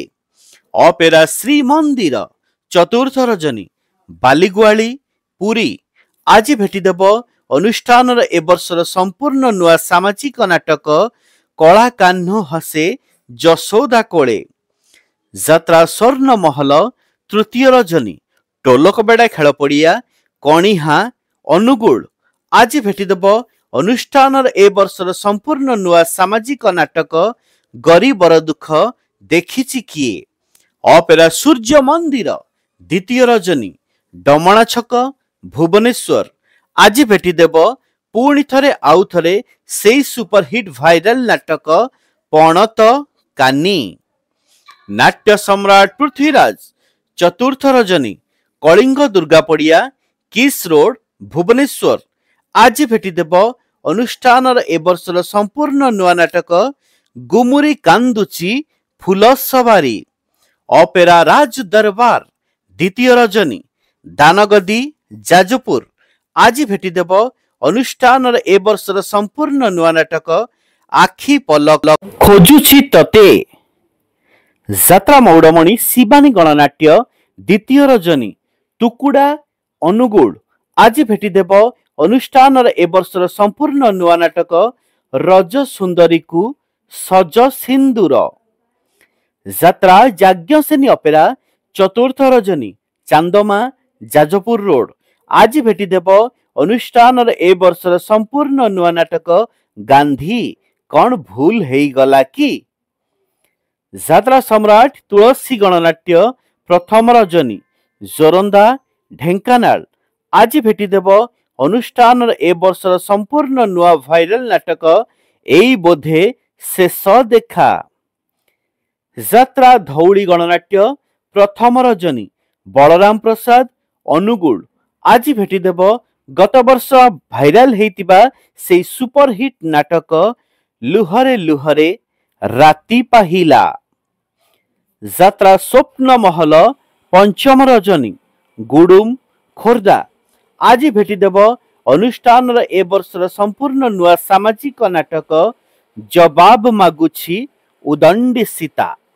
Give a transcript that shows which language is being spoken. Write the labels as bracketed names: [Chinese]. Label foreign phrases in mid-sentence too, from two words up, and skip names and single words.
[Odia] ଅପେରା ଶ୍ରୀ ମନ୍ଦିର ଚତୁର୍ଥ ରଜନୀ ବାଲିଗୁଆଲି ପୁରୀ ଆଜି ଭେଟି ଦେବ ଅନୁଷ୍ଠାନ ଏ ବର୍ଷର ସମ୍ପୂର୍ଣ୍ଣ ନୂଆ ସାମାଜିକ ନାଟକ କଳା କାହ୍ନ ହସେ ଯଶୋଦା କୋଳେ। ଯାତ୍ରା ସ୍ୱର୍ଣ୍ଣ ମହଲ ତୃତୀୟ ରଜନୀ ଟୋଲକବେଡ଼ା ଖେଳ ପଡ଼ିଆ କଣିହା ଅନୁଗୁଳ ଆଜି ଭେଟି ଦେବ ଅନୁଷ୍ଠାନ ଏ ବର୍ଷର ସମ୍ପୂର୍ଣ୍ଣ ନୂଆ ସାମାଜିକ ନାଟକ ଗରିବର ଦୁଃଖ ଦେଖିଛି କିଏ। ଅପେରା ସୂର୍ଯ୍ୟ ମନ୍ଦିର ଦ୍ୱିତୀୟ ରଜନୀ ଡମଣା ଛକ ଭୁବନେଶ୍ୱର ଆଜି ଭେଟି ଦେବ ପୁଣି ଥରେ ଆଉ ଥରେ ସେଇ ସୁପରହିଟ ଭାଇରାଲ ନାଟକ ପଣତ କାନି। ନାଟ୍ୟ ସମ୍ରାଟ ପୃଥ୍ୱୀରାଜ ଚତୁର୍ଥ ରଜନୀ କଳିଙ୍ଗ ଦୁର୍ଗା ପଡ଼ିଆ କିସ ରୋଡ ଭୁବନେଶ୍ୱର ଆଜି ଭେଟି ଦେବ ଅନୁଷ୍ଠାନ ଏ ବର୍ଷର ସମ୍ପୂର୍ଣ୍ଣ ନୂଆ ନାଟକ ଗୁମୁରି କାନ୍ଦୁଛି ଫୁଲ ସବାରୀ। ଅପେରା ରାଜ ଦରବାର ଦ୍ୱିତୀୟ ରଜନୀ ଦାନଗଦି ଯାଜପୁର ଆଜି ଭେଟି ଦେବ ଅନୁଷ୍ଠାନ ଏ ବର୍ଷର ସମ୍ପୂର୍ଣ୍ଣ ନୂଆ ନାଟକ ଆଖି ପଲକ ଖୋଜୁଛି ତତେ। ଯାତ୍ରା ମଉଡ଼ମଣି ଶିବାନୀ ଗଣନାଟ୍ୟ ଦ୍ୱିତୀୟ ରଜନୀ ଟୁକୁଡ଼ା ଅନୁଗୁଳ ଆଜି ଭେଟି ଦେବ ଅନୁଷ୍ଠାନ ଏ ବର୍ଷର ସମ୍ପୂର୍ଣ୍ଣ ନୂଆ ନାଟକ ରଜ ସୁନ୍ଦରୀ କୋ ସଜ ସିନ୍ଦୂର। ଯାତ୍ରା ଯାଜ୍ଞସେନୀ ଅପେରା ଚତୁର୍ଥ ରଜନୀ ଚାନ୍ଦମା ଯାଜପୁର ରୋଡ ଆଜି ଭେଟି ଦେବ ଅନୁଷ୍ଠାନ ଏ ବର୍ଷର ସମ୍ପୂର୍ଣ୍ଣ ନୂଆ ନାଟକ ଗାନ୍ଧୀ କଉଁ ଭୁଲ ହେଇଗଲା କି। ଯାତ୍ରା ସମ୍ରାଟ ତୁଳସୀ ଗଣନାଟ୍ୟ ପ୍ରଥମ ରଜନୀ ଯୋରନ୍ଦା ଢେଙ୍କାନାଳ ଆଜି ଭେଟି ଦେବ ଅନୁଷ୍ଠାନ ଏ ବର୍ଷର ସମ୍ପୂର୍ଣ୍ଣ ନୂଆ ଭାଇରାଲ ନାଟକ ଏଇ ବୋଧେ ଶେଷ ଦେଖା। ଯାତ୍ରା ଧଉଳି ଗଣନାଟ୍ୟ ପ୍ରଥମ ରଜନୀ ବଳରାମ ପ୍ରସାଦ ଅନୁଗୁଳ ଆଜି ଭେଟି ଦେବ ଗତ ବର୍ଷ ଭାଇରାଲ ହୋଇଥିବା ସେ ସୁପରହିଟ ନାଟକ ଲୁହରେ ଲୁହରେ ରାତି ପାହିଲା, ଯାତ୍ରା ସ୍ୱପ୍ନ ମହଲ ପଞ୍ଚମ ରଜନୀ, ଗୁଡୁମ ଖୋର୍ଦ୍ଧା। ଆଜି ଭେଟିଦେବ ଅନୁଷ୍ଠାନର ଏ ବର୍ଷର ସମ୍ପୂର୍ଣ୍ଣ ନୂଆ ସାମାଜିକ ନାଟକ ଜବାବ ମାଗୁଛି ଉଦଣ୍ଡି ସୀତା।